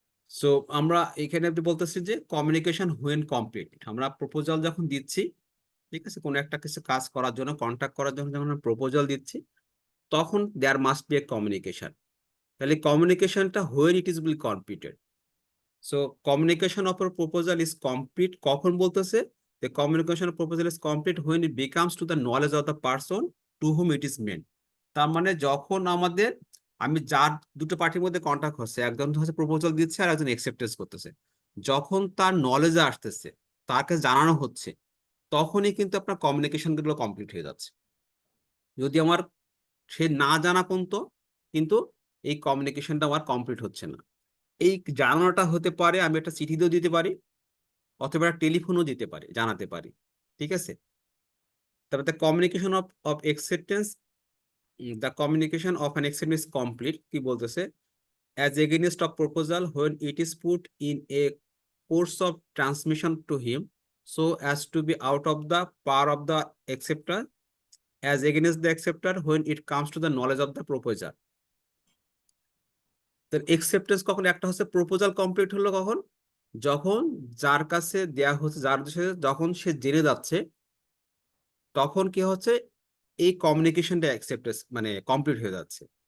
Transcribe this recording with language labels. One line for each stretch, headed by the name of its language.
Bangla: So আমরা এখানে বলতেছি যে কমিউনিকেশন হুয়েন কমপ্লিট, আমরা প্রপোজাল যখন দিচ্ছি, ঠিক আছে, কোনো একটা কিছু কাজ করার জন্য, কন্ট্রাক্ট করার জন্য যখন আমরা প্রপোজাল দিচ্ছি, তখন there must B A communication.
English: তাহলে কমিউনিকেশনটা where it is will completed. So communication of a proposal is complete কখন বলতেছে, the communication of proposal is complete when it becomes to the knowledge of the person to whom it is meant।
Bangla: তার মানে যখন আমাদের, আমি যার দুটো পার্টির মধ্যে কন্ট্যাক্ট হচ্ছে, একজন হচ্ছে প্রপোজাল দিচ্ছে আর একজন একসেপ্টেন্স করতেছে, যখন তার নলেজে আসতেছে, তাকে জানানো হচ্ছে, তখনই কিন্তু আপনার কমিউনিকেশন গুলো কমপ্লিট হয়ে যাচ্ছে। যদি আমার সে না জানা পর্যন্ত কিন্তু এই কমিউনিকেশনটা আমার কমপ্লিট হচ্ছে না। এই জানানোটা হতে পারে আমি একটা চিঠি দিয়েও দিতে পারি, অথবা টেলিফোনও দিতে পারি, জানাতে পারি, ঠিক আছে। তারপরে communication of of acceptance
English: the communication of an acceptance is complete কি বলতেছে as against a proposal when it is put in a course of transmission to him so as to be out of the power of the acceptor as against the acceptor when it comes to the knowledge of the proposer.
Bangla: তো acceptance কখন একটা হচ্ছে proposal complete হলো কখন, যখন যার কাছে দেয়া হচ্ছে যখন সে জেনে যাচ্ছে তখন কি হচ্ছে এই কমিউনিকেশনটা অ্যাকসেপ্টেন্স মানে কমপ্লিট হয়ে যাচ্ছে।